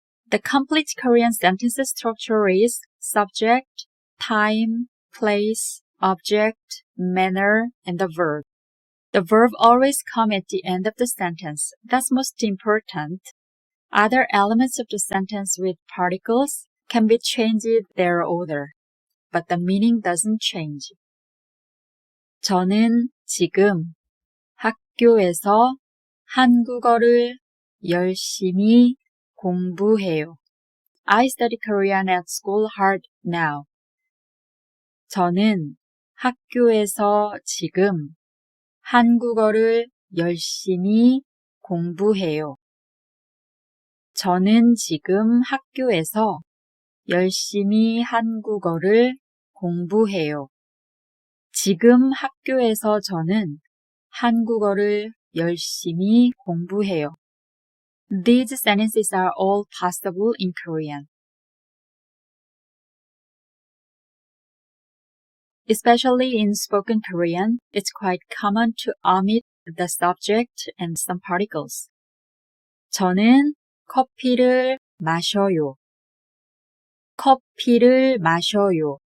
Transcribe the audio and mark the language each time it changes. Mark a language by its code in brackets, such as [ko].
[en] The complete Korean sentence structure is subject, time, place, object, manner, and the verb. The verb always comes at the end of the sentence. That's most important. Other elements of the sentence with particles can be changed their order, but the meaning doesn't change. [ko] 저는 지금 학교에서 한국어를 열심히 공부해요. [en] I study Korean at school hard now. [ko] 저는 학교에서 지금 한국어를 열심히 공부해요. 저는 지금 학교에서 열심히 한국어를 공부해요. 지금 학교에서 저는 한국어를 열심히 공부해요. [en] These sentences are all possible in Korean. Especially in spoken Korean, it's quite common to omit the subject and some particles. [ko] 저는 커피를 마셔요. 커피를 마셔요.